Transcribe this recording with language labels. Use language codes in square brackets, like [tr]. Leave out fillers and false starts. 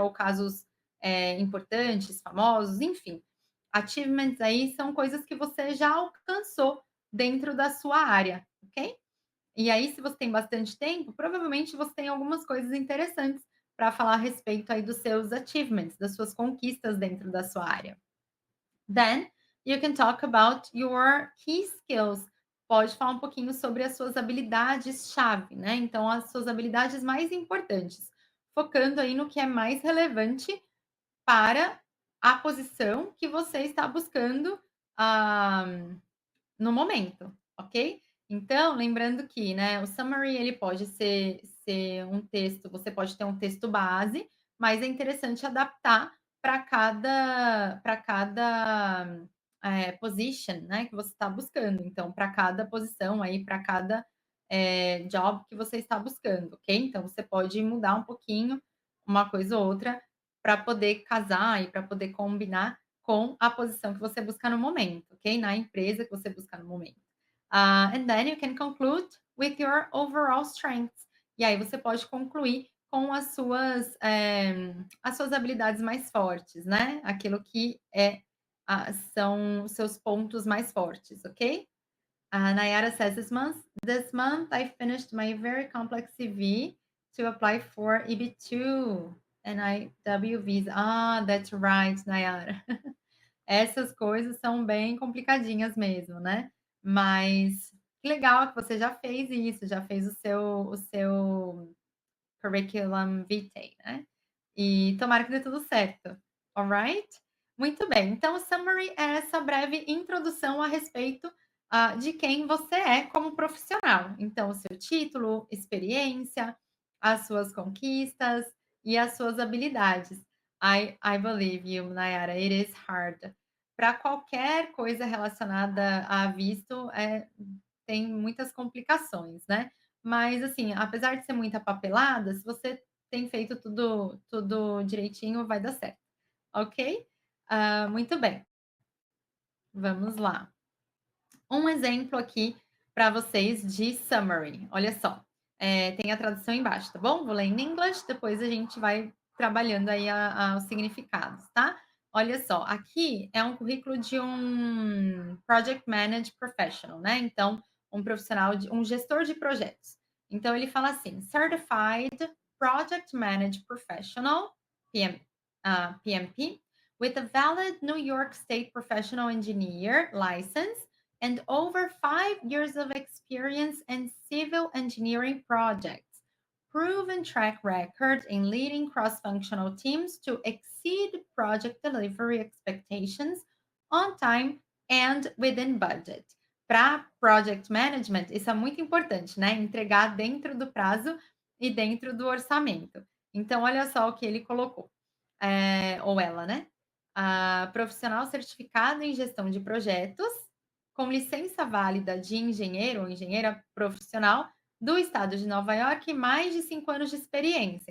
[pt] Ou casos importantes, famosos, enfim. Achievements aí são coisas que você já alcançou dentro da sua área, ok? E aí, se você tem bastante tempo, provavelmente você tem algumas coisas interessantes para falar a respeito aí dos seus achievements, das suas conquistas dentro da sua área. [en] Then, you can talk about your key skills. [pt] Pode falar um pouquinho sobre as suas habilidades-chave, né? Então, as suas habilidades mais importantes, focando aí no que é mais relevante para a posição que você está buscando, ah, no momento, ok? Então, lembrando que, né, o summary ele pode ser um texto, você pode ter um texto base, mas é interessante adaptar para cada position, né, que você está buscando. Então, para cada posição aí, para cada job que você está buscando, ok? Então, você pode mudar um pouquinho uma coisa ou outra para poder casar e para poder combinar com a posição que você busca no momento, ok? Na empresa que você busca no momento. [en] And then you can conclude with your overall strengths. [pt] E aí você pode concluir com as suas habilidades mais fortes, né? Aquilo que são os seus pontos mais fortes, ok? [en] Nayara says this month I finished my very complex CV to apply for EB2 and IW visa. That's right, Nayara. [pt] Essas coisas são bem complicadinhas mesmo, né. Mas que legal que você já fez isso, já fez o seu curriculum vitae, né. E tomara que dê tudo certo, alright? Muito bem, então o summary é essa breve introdução a respeito, de quem você é como profissional. Então o seu título, experiência, as suas conquistas e as suas habilidades. [en] I believe you, Nayara, it is hard. [pt] Para qualquer coisa relacionada a visto, tem muitas complicações, né. Mas, assim, apesar de ser muita papelada, se você tem feito tudo direitinho, vai dar certo, ok? Muito bem, vamos lá. Um exemplo aqui para vocês de summary. Olha só, tem a tradução embaixo, tá bom? Vou ler em inglês, depois a gente vai trabalhando aí os significados, tá? Olha só, aqui é um currículo de um Project Managed Professional, né? Então, um gestor de projetos. Então, ele fala assim: [en] Certified Project Managed Professional, PMP, with a valid New York State Professional Engineer license and over 5 years of experience in civil engineering projects, proven track record in leading cross-functional teams to exceed project delivery expectations on time and within budget. [pt] Para project management, isso é muito importante, né? Entregar dentro do prazo e dentro do orçamento. Então, olha só o que ele colocou, ou ela, né? Profissional certificado em gestão de projetos, com licença válida de engenheiro ou engenheira profissional do estado de Nova York e mais de 5 anos de experiência.